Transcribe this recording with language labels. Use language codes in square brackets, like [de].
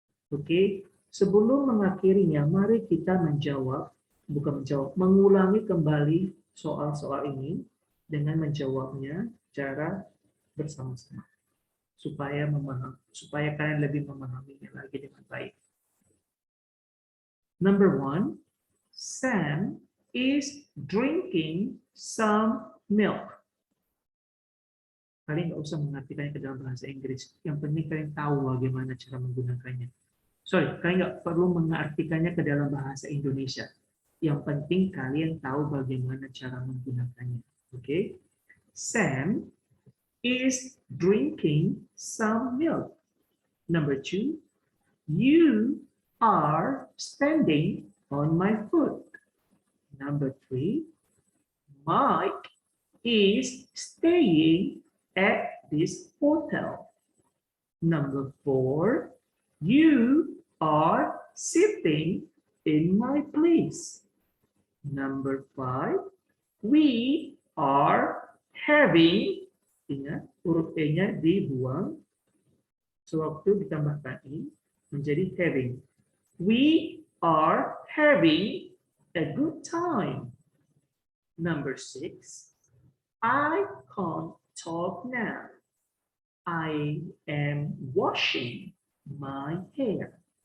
[id] Oke, sebelum mengakhirinya, mari kita mengulangi kembali soal-soal ini dengan menjawabnya secara bersama-sama supaya kalian lebih memahaminya lagi dengan baik. [en] Number 1, Sam is drinking some milk. [id] Kalian nggak usah mengartikannya ke dalam bahasa Inggris. Yang penting kalian tahu bagaimana cara menggunakannya. Kalian nggak perlu mengartikannya ke dalam bahasa Indonesia. Yang penting kalian tahu bagaimana cara menggunakannya. Oke? [en] Sam is drinking some milk. Number 2, you are standing on my foot. Number 3, Mike is staying at this hotel. Number 4, you are sitting in my place. Number 5, we are having, [id] ingat huruf E-nya dibuang, sewaktu ditambahkan I menjadi having. [en] We are having a good time. Number 6, I can't talk now. I am washing my hair.